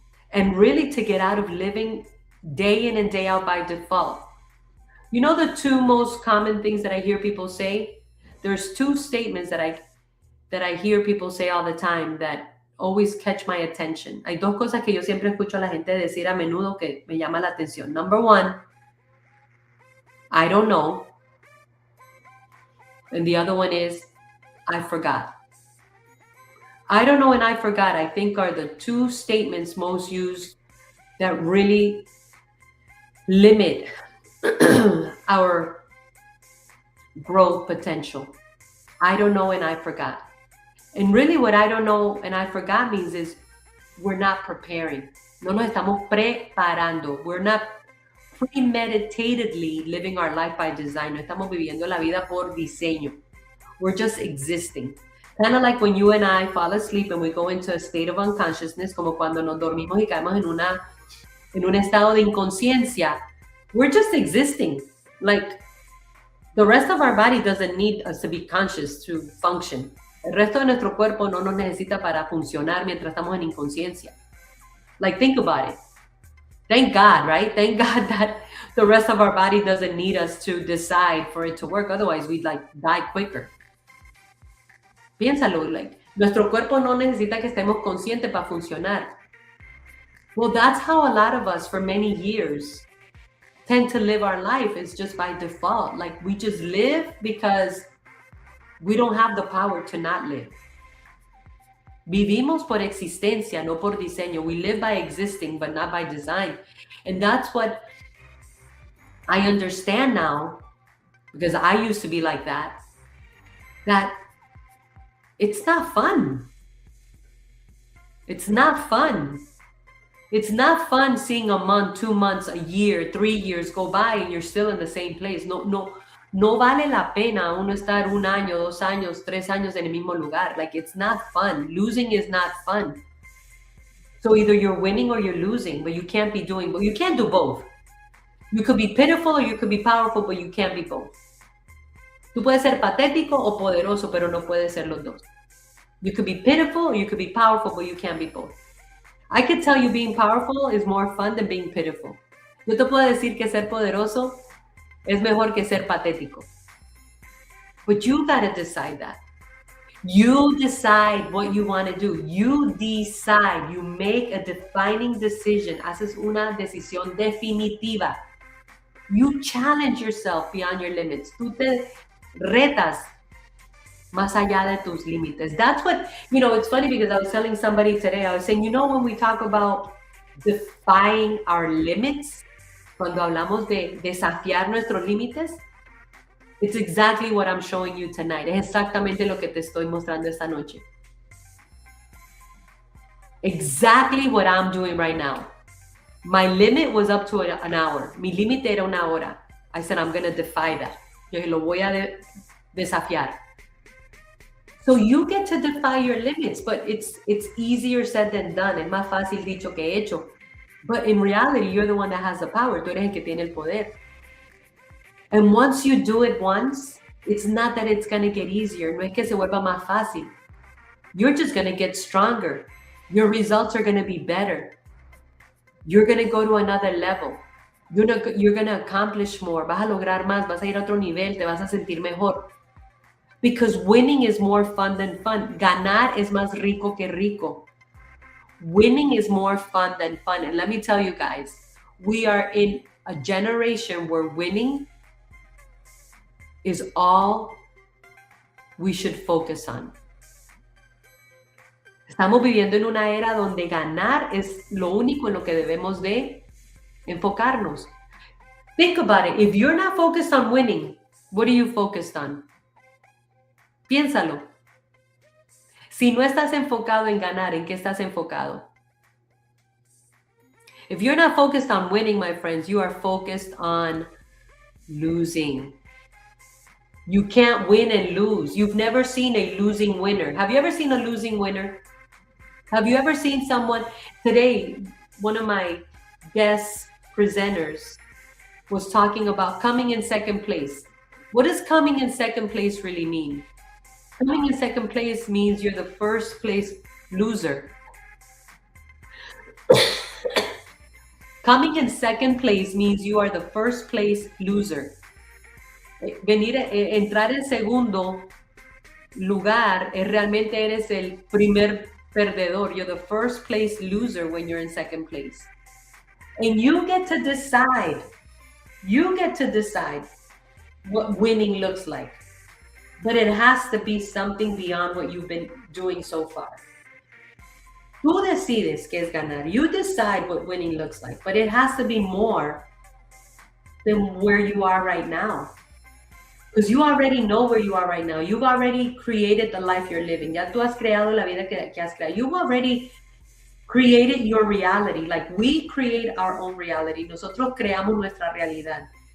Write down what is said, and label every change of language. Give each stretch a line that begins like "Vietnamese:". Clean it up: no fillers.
English: And really to get out of living day in and day out by default. You know the two most common things that I hear people say? There's two statements that I hear people say all the time that always catch my attention.
Spanish: Hay dos cosas que yo siempre escucho a la gente decir a menudo que me llama la atención.
English: Number one, I don't know. And the other one is, I forgot. I don't know and I forgot, I think, are the two statements most used that really limit our growth potential. I don't know and I forgot. And really what I don't know and I forgot means is we're not preparing.
Spanish: No nos estamos preparando.
English: We're not premeditatedly living our life by design.
Spanish: No estamos viviendo la vida por diseño.
English: We're just existing. Kind of like when you and I fall asleep and we go into a state of unconsciousness,
Spanish: como cuando nos dormimos y caemos en un estado de inconsciencia.
English: We're just existing. Like, the rest of our body doesn't need us to be conscious to function.
Spanish: El resto de nuestro cuerpo no nos necesita para funcionar mientras estamos en inconsciencia.
English: Like, think about it. Thank God, right? Thank God that the rest of our body doesn't need us to decide for it to work. Otherwise, we'd like die quicker.
Spanish: Piénsalo, like, nuestro cuerpo no necesita que estemos conscientes para funcionar.
English: Well, that's how a lot of us for many years tend to live our life, is just by default. Like, we just live because we don't have the power to not live.
Spanish: Vivimos por existencia, no por diseño.
English: We live by existing, but not by design. And that's what I understand now, because I used to be like that it's not fun. It's not fun. It's not fun seeing a month, 2 months, a year, 3 years go by and you're still in the same place.
Spanish: No vale la pena uno estar 1 año, 2 años, 3 años en el mismo lugar.
English: Like, it's not fun.
Spanish: Losing is not fun.
English: So either you're winning or you're losing, but you can't be doing, but you can't do both. You could be pitiful or you could be powerful, but you can't be both.
Spanish: Tú puedes ser patético o poderoso, pero no puedes ser los dos.
English: You could be pitiful or you could be powerful, but you can't be both. I could tell you being powerful is more fun than being pitiful.
Spanish: Yo te puedo decir que ser poderoso es mejor que ser patético.
English: But you gotta decide that. You decide what you want to do. You decide. You make a defining decision.
Spanish: Haces una decisión definitiva.
English: You challenge yourself beyond your limits.
Spanish: Tú te retas más allá de tus límites.
English: That's what, it's funny because I was telling somebody today, I was saying, when we talk about defying our limits,
Spanish: cuando hablamos de desafiar nuestros límites,
English: it's exactly what I'm showing you tonight.
Spanish: Es exactamente lo que te estoy mostrando esta noche.
English: Exactly what I'm doing right now. My limit was up to an hour.
Spanish: Mi límite era una hora.
English: I said, I'm going to defy that.
Spanish: Yo lo voy a desafiar.
English: So you get to defy your limits, but it's easier said than done.
Spanish: Es más fácil dicho que hecho.
English: But in reality, you're the one that has the power.
Spanish: Tú eres el que tiene el poder.
English: And once you do it once, it's not that it's going to get easier.
Spanish: No es que se vuelva más fácil.
English: You're just going to get stronger. Your results are going to be better. You're going to go to another level. You're going to accomplish more.
Spanish: Vas a lograr más. Vas a ir a otro nivel. Te vas a sentir mejor.
English: Because winning is more fun than fun.
Spanish: Ganar es más rico que rico.
English: Winning is more fun than fun. And let me tell you guys, we are in a generation where winning is all we should focus on.
Spanish: Estamos viviendo en una era donde ganar es lo único en lo que debemos de enfocarnos.
English: Think about it. If you're not focused on winning, what are you focused on?
Spanish: Piénsalo. Si no estás enfocado en ganar, ¿en qué estás enfocado?
English: If you're not focused on winning, my friends, you are focused on losing. You can't win and lose. You've never seen a losing winner. Have you ever seen a losing winner? Have you ever seen someone? Today, one of my guest presenters was talking about coming in second place. What does coming in second place really mean? Coming in second place means you're the first place loser. Coming in second place means you are the first place loser.
Spanish: Entrar en segundo lugar es realmente eres el primer perdedor.
English: You're the first place loser when you're in second place. And you get to decide. You get to decide what winning looks like. But it has to be something beyond what you've been doing so far.
Spanish: Tú decides qué es ganar.
English: You decide what winning looks like. But it has to be more than where you are right now. Because you already know where you are right now. You've already created the life you're living.
Spanish: Ya tú has creado la vida que has creado.
English: You've already created your reality. Like we create our own reality.
Spanish: Nosotros creamos nuestra realidad.